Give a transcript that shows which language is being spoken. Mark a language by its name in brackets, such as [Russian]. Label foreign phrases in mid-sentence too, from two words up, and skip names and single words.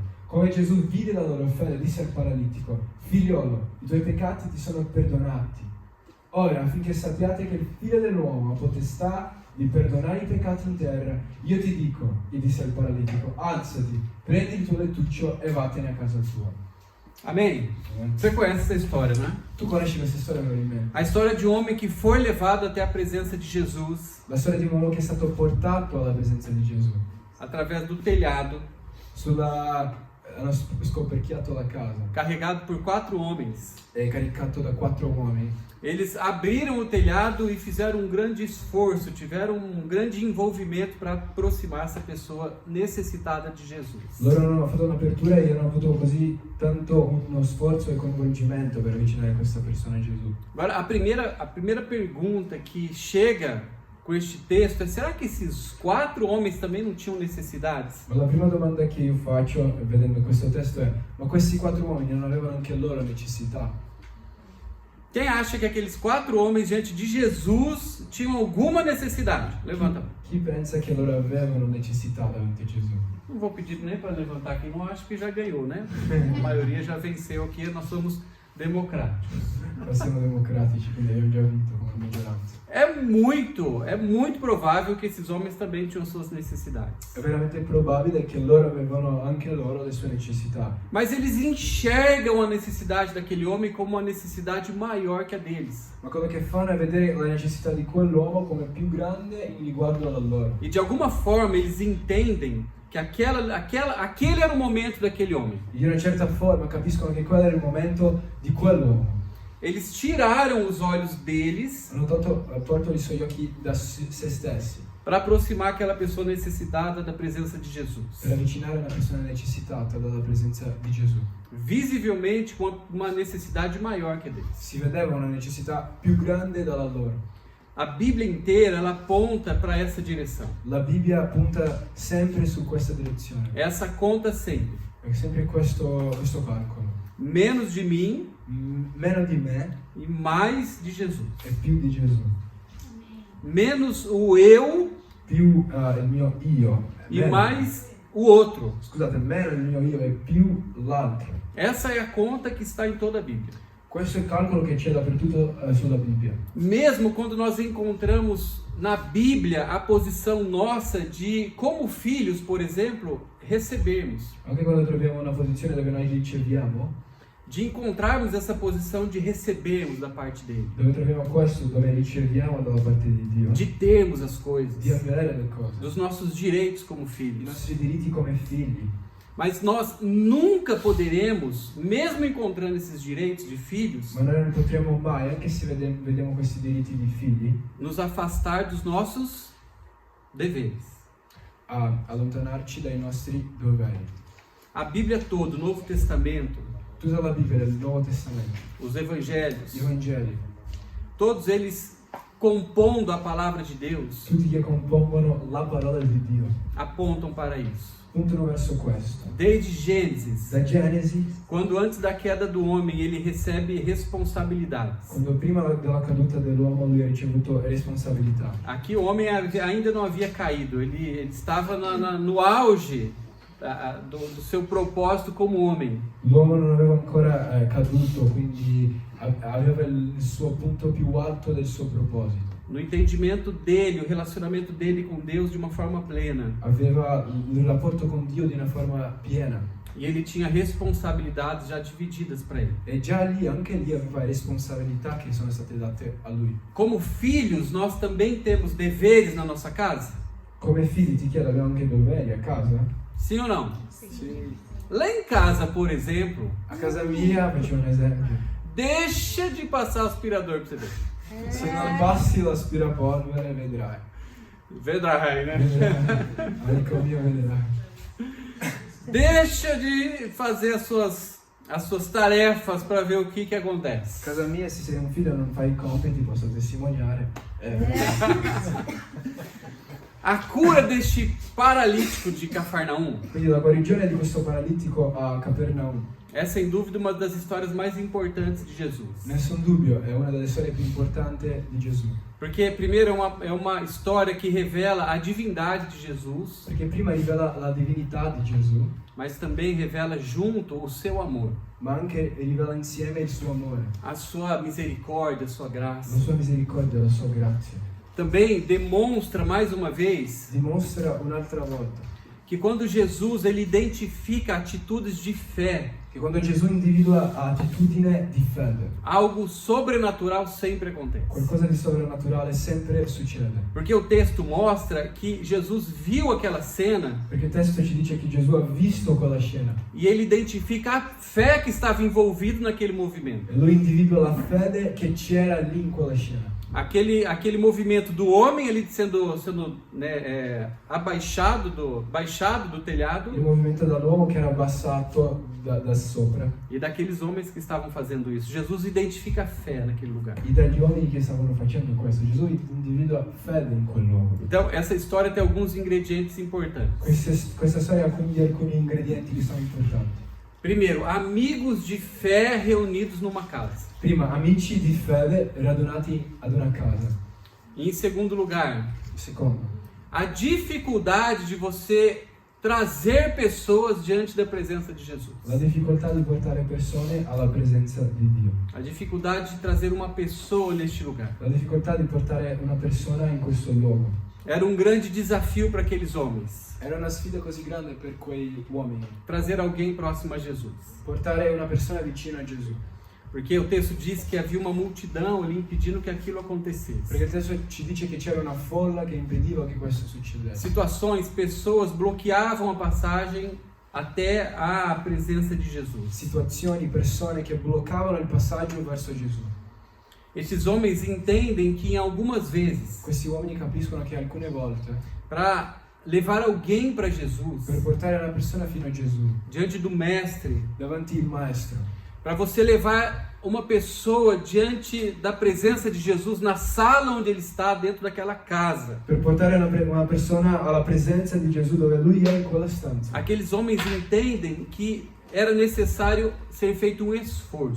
[Italian] Come Gesù vide la loro fede, disse al paralitico: Figliolo, i tuoi peccati ti sono perdonati. Ora, affinché sappiate che il Figlio dell'uomo ha potestà di perdonare i peccati in terra, io ti dico, gli disse al paralitico: alzati, prendi il tuo lettuccio e vattene a casa tua. [Portuguese] Amém? Você conhece essa história, né? [Italian] Tu conosci questa storia probabilmente? [Portuguese] A história de um homem que foi levado até a presença de Jesus [Italian] La storia di un uomo che è stato portato alla presenza di Gesù. [Portuguese] através do telhado, [Italian] Hanno scoperchiato la casa [Portuguese] carregado por 4 homens. [Italian] e caricato da 4 uomini. [Portuguese] Eles abriram o telhado e fizeram um grande esforço, tiveram um grande envolvimento para aproximar essa pessoa necessitada de Jesus. [Italian] Loro hanno fatto un'apertura e hanno avuto così tanto uno sforzo e coinvolgimento per avvicinare questa persona a Gesù. [Portuguese] Agora, a primeira pergunta que chega com este texto é: será que esses 4 homens também não tinham necessidades? [Italian] Ma la prima domanda che io faccio vedendo questo testo è: ma questi 4 uomini non avevano anche loro necessità? [Portuguese] Quem acha que aqueles 4 homens diante de Jesus tinham alguma necessidade? Levanta a mão. [Italian] Chi pensa che loro avevano necessità davanti a Gesù? [Portuguese] Não vou pedir nem para levantar quem não acha que já ganhou, né? A maioria já venceu aqui, nós somos democráticos. [Italian] Noi siamo democratici, quindi abbiamo già vinto come maggioranza. [Portuguese] É muito provável que esses homens também tinham suas necessidades. [Italian] È veramente probabile che loro avevano anche loro le sue necessità. [Portuguese] Mas eles enxergam a necessidade daquele homem como uma necessidade maior que a deles. [Italian] Ma quello che fanno è vedere la necessità di quell'uomo come più grande in riguardo a loro. [Portuguese] E de alguma forma eles entendem que aquele era o momento daquele homem. [Italian] Di una certa forma capiscono che quello era il momento di quell'uomo. [Portuguese] Eles tiraram os olhos deles [Italian] Hanno tolto i suoi occhi da se stessi [Portuguese] para aproximar aquela pessoa necessitada da presença de Jesus. [Italian] per avvicinare una persona necessitata dalla presenza di Gesù. [Portuguese] Visivelmente com uma necessidade maior que a deles. [Italian] Si vedeva una necessità più grande dalla loro. [Portuguese] A Bíblia inteira ela aponta para essa direção. [Italian] La Bibbia punta sempre su questa direzione. [Portuguese] Essa conta sempre. [Italian] È sempre questo calcolo. [Portuguese] Menos de mim [Italian] Meno di me [Portuguese] e mais de Jesus. [Italian] e più di Gesù. [Portuguese] Menos o eu [Italian] Più il mio io. [Portuguese] e mais o outro. [Italian] Scusate, meno il mio io e più l'altro. [Portuguese] Essa é a conta que está em toda a Bíblia. [Italian] Questo è il calcolo che c'è dappertutto sulla Bibbia. [Portuguese] Mesmo quando nós encontramos na Bíblia a posição nossa de, como filhos, por exemplo, recebermos. [Italian] Anche quando troviamo una posizione dove noi riceviamo, [Portuguese] De encontrarmos essa posição de recebermos da parte dele. [Italian] dove troviamo questo, dove riceviamo dalla parte di Dio, [Portuguese] De termos as coisas. [Italian] di avere le cose, [Portuguese] Dos nossos direitos como [Italian] i [Portuguese] filhos. [Italian] nostri diritti come figli. [Portuguese] Mas nós nunca poderemos, mesmo encontrando esses direitos de filhos, [Italian] Ma noi non potremo mai, anche se vediamo questi diritti di figli, [Portuguese] nos afastar dos nossos deveres. [Italian] allontanarci dai nostri doveri. [Portuguese] A Bíblia toda, o Novo Testamento, [Italian] Tutta la Bibbia del Nuovo Testamento, [Portuguese] os Evangelhos, [Italian] i Vangeli, [Portuguese] todos eles compondo a palavra de Deus, [Italian] tutti che compongono la parola di Dio, [Portuguese] apontam para isso. [Italian] puntano verso questo. [Portuguese] Desde Gênesis, [Italian] Da Genesi, [Portuguese] quando antes da queda do homem ele recebe responsabilidades. [Italian] quando prima della caduta dell'uomo lui ha ricevuto responsabilità. [Portuguese] Aqui o homem ainda não havia caído, ele estava no auge do seu propósito como homem. [Italian] L'uomo non aveva ancora caduto, quindi aveva il suo punto più alto del suo proposito. [Portuguese] No entendimento dele, o relacionamento dele com Deus de uma forma plena. [Italian] Aveva il rapporto con Dio di una forma piena. [Portuguese] E ele tinha responsabilidades já divididas para ele. [Italian] E già lì, anche lì aveva responsabilità che sono state date a lui. [Portuguese] Como filhos, nós também temos deveres na nossa casa? [Italian] Come figli ti chiedo, abbiamo anche doveri a casa? [Portuguese] Sim ou não? [Italian] Sì. [Portuguese] Lá em casa, por exemplo, [Italian] A casa mia, faccio un esempio, [Portuguese] deixa de passar aspirador para você ver. [Italian] se non passi l'aspirapolvere vedrai. Vedrai, né? Vedrai. Amico mio, vedrai. [Portuguese] Deixa de fazer as suas tarefas para ver o que acontece. [Italian] A casa mia, se sei un figlio e non fai i compiti, posso testimoniare. [Portuguese] A cura deste paralítico de Cafarnaum [Italian] Quindi la guarigione di questo paralitico a Capernaum, [Portuguese] é sem dúvida uma das histórias mais importantes de Jesus. [Italian] nessun dubbio, è una delle storie più importanti di Gesù. [Portuguese] Porque, primeiro, é uma história que revela a divindade de Jesus, [Italian] Perché prima rivela la divinità di Gesù, [Portuguese] mas também revela junto o seu amor, [Italian] ma anche rivela insieme il suo amore, [Portuguese] a sua misericórdia, a sua [Italian] la [Portuguese] graça. [Italian] sua misericordia, la sua grazia. [Portuguese] Também demonstra mais uma vez [Italian] Dimostra un'altra volta [Portuguese] que quando Jesus ele identifica atitudes de fé, [Italian] che quando Gesù individua attitudine di fede, [Portuguese] algo sobrenatural sempre acontece. [Italian] qualcosa di sovrannaturale sempre succede. [Portuguese] Porque o texto mostra que Jesus viu aquela cena [Italian] Perché il testo ci dice che Gesù ha visto quella scena [Portuguese] e ele identifica a fé que estava envolvida naquele movimento. [Italian] e lui individua la fede che c'era lì in quella scena. [Portuguese] Aquele movimento do homem ali sendo né, baixado do telhado [Italian] Il movimento dall'uomo che era abbassato da sopra [Portuguese] e daqueles homens que estavam fazendo isso. Jesus identifica a fé naquele lugar. [Italian] e dagli uomini che stavano facendo questo. Gesù individua fede in quel luogo. [Portuguese] Então, essa história tem alguns ingredientes importantes. [Italian] Questa storia ha quindi alcuni ingredienti che sono importanti. [Portuguese] Primeiro, amigos de fé reunidos numa casa. [Italian] Prima, amici di fede radunati ad una casa. [Portuguese] E em segundo lugar, [Italian] Secondo, [Portuguese] a dificuldade de você trazer pessoas diante da presença de Jesus. [Italian] la difficoltà di portare persone alla presenza di Dio. [Portuguese] A dificuldade de trazer uma pessoa neste lugar. [Italian] La difficoltà di portare una persona in questo luogo. [Portuguese] Era um grande desafio para aqueles homens. [Italian] Era una sfida così grande per quei uomini. [Portuguese] Trazer alguém próximo a Jesus. [Italian] Portare una persona vicino a Gesù. [Portuguese] Porque o texto diz que havia uma multidão ali impedindo que aquilo acontecesse. [Italian] Perché il testo ci dice che c'era una folla che impediva che questo succedesse. [Portuguese] Situações, pessoas bloqueavam a passagem até a presença de Jesus. [Italian] Situazioni, persone che bloccavano il passaggio verso Gesù. [Portuguese] Esses homens entendem que em algumas vezes, [Italian] Questi uomini capiscono che alcune volte, [Portuguese] para levar alguém para Jesus, [Italian] per portare una persona fino a Gesù, [Portuguese] diante do mestre, [Italian] davanti il maestro, [Portuguese] para você levar uma pessoa diante da presença de Jesus na sala onde ele está, dentro daquela casa. [Italian] per portare una persona alla presenza di Gesù dove lui è in quella stanza. [Portuguese] Aqueles homens entendem que era necessário ser feito um esforço.